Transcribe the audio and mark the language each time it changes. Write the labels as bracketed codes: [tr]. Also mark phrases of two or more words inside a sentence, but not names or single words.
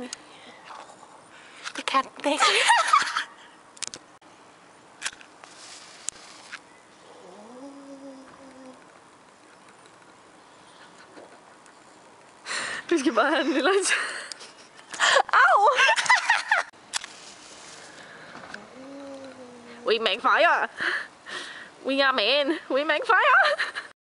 [da] Det kan den ikke. Vi skal bare have den lille. Au! [en] We make fire! We are men! We make fire!